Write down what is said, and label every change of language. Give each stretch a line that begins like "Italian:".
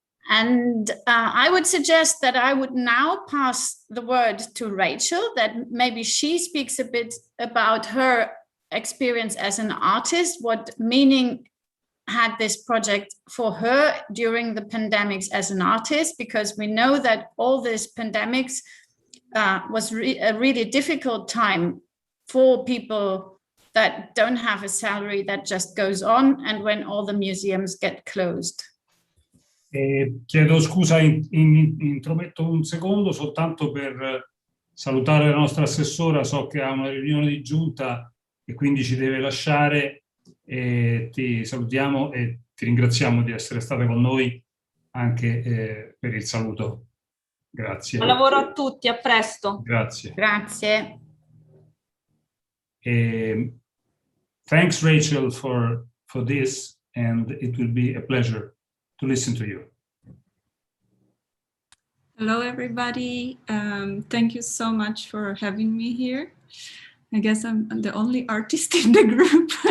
English: And I would suggest that I would now pass the word to Rachel, that maybe she speaks a bit about her experience as an artist, what meaning had this project for her during the pandemics as an artist, because we know that all this pandemics was a really difficult time for people that don't have a salary that just goes on, and when all the museums get closed.
Italian: Chiedo scusa, intrometto un secondo soltanto per salutare la nostra assessora. So che ha una riunione di giunta e quindi ci deve lasciare. Ti salutiamo e ti ringraziamo di essere stata con noi anche per il saluto. Grazie. Buon lavoro a tutti, a presto. Grazie. Grazie.
English: Thanks, Rachel, for this, and it will be a pleasure to listen to you. Hello, everybody. Thank you so much for having me here. I guess I'm the only artist in the group.